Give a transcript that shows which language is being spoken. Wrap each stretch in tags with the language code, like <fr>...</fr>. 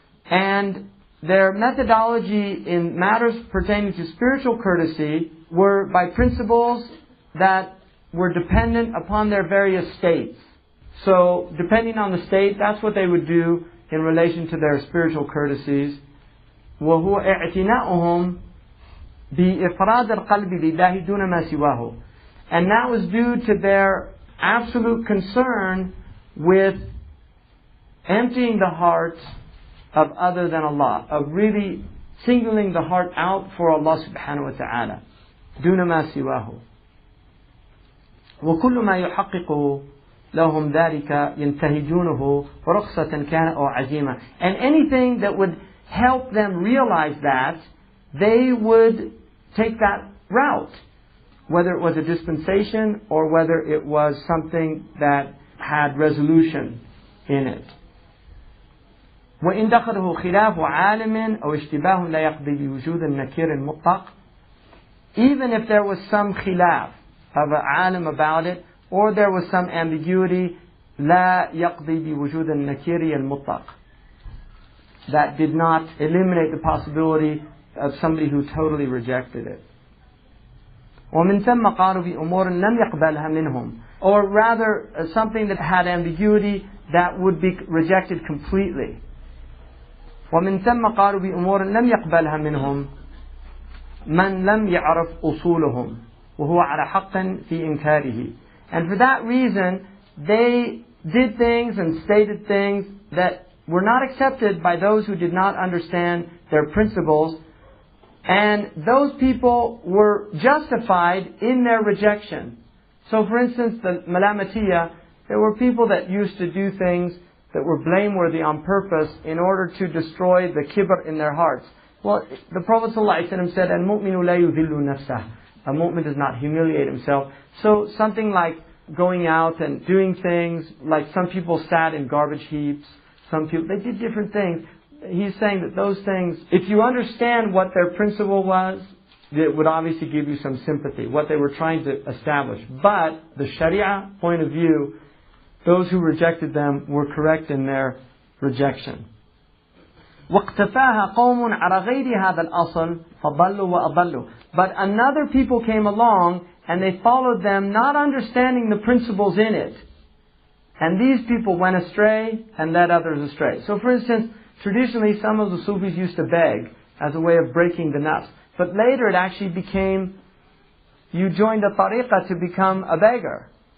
<en>And their methodology in matters pertaining to spiritual courtesy were by principles that were dependent upon their various states. So, depending on the state, that's what they would do in relation to their spiritual courtesies.</en> <ar>وهو اعتناؤهم بإفراد القلب لله دون ما سواه.</ar> <en>And that was due to their absolute concern with emptying the heart of other than Allah, of really singling the heart out for Allah subhanahu wa ta'ala.</en> <ar>دون ما سواه. وكل ما يحقق لهم ذلك ينتهجونه رخصة كان أو عزيمة.</ar> <en>And anything that would help them realize that, they would take that route. Whether it was a dispensation or whether it was something that had resolution in it.</en> <ar>وإن دخله خلاف عالم أو اشتباه لا يقضي بوجود النكير المطلق.</ar> <en>Even if there was some khilaf of an alim about it, or there was some ambiguity,</en> <ar>لا يقضي بوجود النكير المطلق.</ar> <en>That did not eliminate the possibility of somebody who totally rejected it.</en> <ar>ومن ثم قالوا بأمور لم يقبلها منهم.</ar> <en>Or rather, something that had ambiguity that would be rejected completely.</en> <ar>ومن ثم قالوا بأمور لم يقبلها منهم من لم يعرف أصولهم وهو على حق في إنكاره.</ar> <en>And for that reason, they did things and stated things that were not accepted by those who did not understand their principles, and those people were justified in their rejection. So for instance, the Malamatiyah, there were people that used to do things that were blameworthy on purpose in order to destroy the kibr in their hearts. Well, the Prophet ﷺ said,</en> <ar>"Al-mu'minu la yudhillu nafsah."</ar> <en>A mu'min does not humiliate himself. So something like going out and doing things, like some people sat in garbage heaps, some people, they did different things. He's saying that those things, if you understand what their principle was, it would obviously give you some sympathy, what they were trying to establish. But the Sharia point of view, those who rejected them were correct in their rejection.</en> <ar>واقتفاها قوم على غير هذا الأصل فضلوا وأضلوا.</ar> <en>But another people came along and they followed them, not understanding the principles in it. And these people went astray and led others astray. So for instance, traditionally some of the Sufis used to beg as a way of breaking the nafs. But later it actually became, you joined a tariqah to become a beggar.</en>